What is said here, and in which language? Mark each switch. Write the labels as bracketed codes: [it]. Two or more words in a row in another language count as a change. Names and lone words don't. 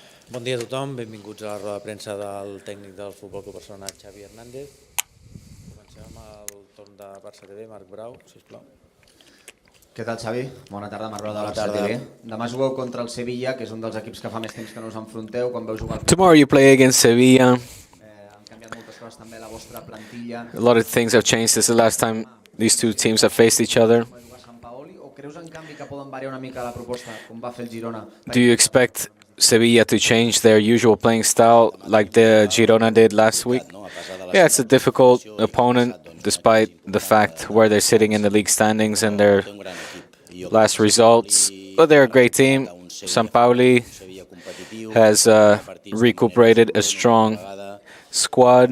[ca] Bon dia a tothom, benvinguts a la roda de premsa del tècnic del Futbol Club Barcelona, Xavi Hernández. Comencem amb el torn de Barça TV, Marc Brau, sisplau. Què tal, Xavi? Bona tarda, Marc Brau de Barça TV. Demà jugueu contra el Sevilla, que és un dels equips que fa més temps que no us enfronteu. Quan veu jugar el [en] Tomorrow you play against Sevilla. [ca] han canviat moltes coses també a la vostra plantilla. [en] A lot of things have changed since the last time these two teams have faced each other. [ca] O creus en canvi que poden variar una mica la proposta, com va fer el Girona? [en] Do you expect Sevilla to change their usual playing style like the Girona did last week? Yeah, it's a difficult opponent despite the fact where they're sitting in the league standings and their last results. But they're a great team. Sampaoli has recuperated a strong squad.